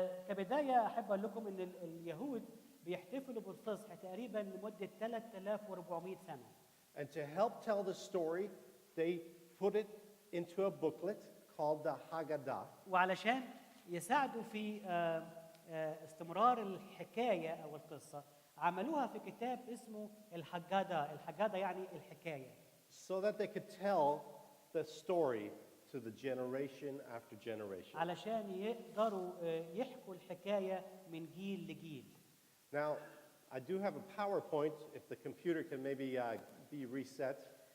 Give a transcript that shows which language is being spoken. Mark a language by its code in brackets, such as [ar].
[ar] كبداية أحب أقول لكم إن اليهود بيحتفلوا بالفصح تقريبا لمدة 3400 سنة. [en] And to help tell the story, they put it into a booklet called the Haggadah. [ar] وعلشان يساعدوا في استمرار الحكاية أو القصة عملوها في كتاب اسمه الحجادة. الحجادة يعني الحكاية. [en] So that they could tell the story to the generation after generation. [ar] علشان يقدروا يحكوا الحكاية من جيل لجيل. [en] Now, I do have a PowerPoint, if the computer can maybe be reset.